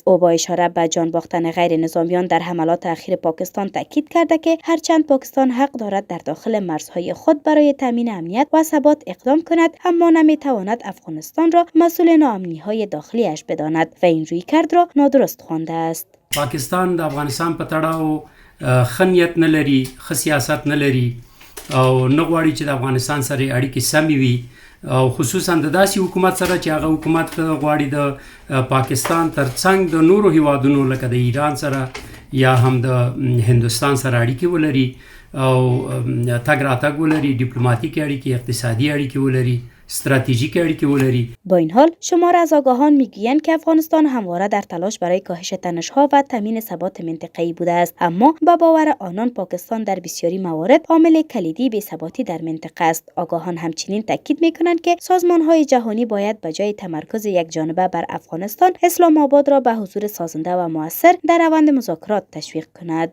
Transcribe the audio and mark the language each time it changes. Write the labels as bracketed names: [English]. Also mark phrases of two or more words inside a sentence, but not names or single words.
[Persian] او با اشاره به جان باختن غیر نظامیان در حملات اخیر پاکستان تاکید کرده که هرچند پاکستان حق دارد در داخل مرزهای خود برای تامین امنیت و ثبات اقدام کند، اما نمی‌تواند افغانستان را مسئول ناامنی‌های داخلیش بداند و این رویکرد را نادرست خوانده است. [Pashto] پاکستان د افغانستان په تړاو خنیت نه لري، ښه سیاست نه لري او نه غواړي چې د افغانستان سره اړیکې سمې وي او خصوصا د داسې حکومت سره چې هغه حکومت غواړي د پاکستان ترڅنګ د نورو هیوادونو لکه د ایران سره یا هم د هندوستان سره اړیکې ولري او تګ راتګ ولري، دیپلماتیک اړیکې، اقتصادي اړیکې ولري، استراتژیک اړیکې ولري. [Persian] با این حال شمار از آگاهان میگویند که افغانستان همواره در تلاش برای کاهش تنش‌ها و تامین ثبات منطقه‌ای بوده است، اما به باور آنان پاکستان در بسیاری موارد عامل کلیدی بی‌ثباتی در منطقه است. آگاهان همچنین تاکید می‌کنند که سازمان‌های جهانی باید به جای تمرکز یک جانبه بر افغانستان، اسلام آباد را به حضور سازنده و مؤثر در روند مذاکرات تشویق کند.